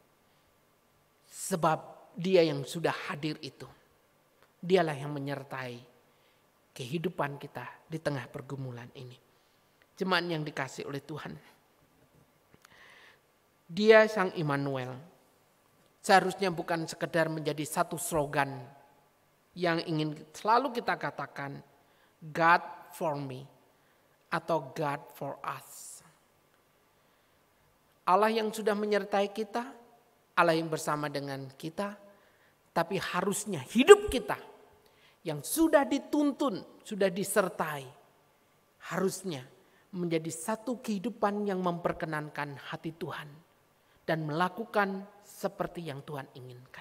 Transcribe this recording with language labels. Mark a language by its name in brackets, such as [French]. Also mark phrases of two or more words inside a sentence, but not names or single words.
[Indonesian] Sebab Dia yang sudah hadir itu, Dialah yang menyertai kehidupan kita di tengah pergumulan ini. Jemaat yang dikasih oleh Tuhan, Dia Sang Immanuel seharusnya bukan sekedar menjadi satu slogan yang ingin selalu kita katakan, [English] God for me atau God for us. [Indonesian] Allah yang sudah menyertai kita, Allah yang bersama dengan kita, tapi harusnya hidup kita yang sudah dituntun, sudah disertai, harusnya menjadi satu kehidupan yang memperkenankan hati Tuhan dan melakukan seperti yang Tuhan inginkan.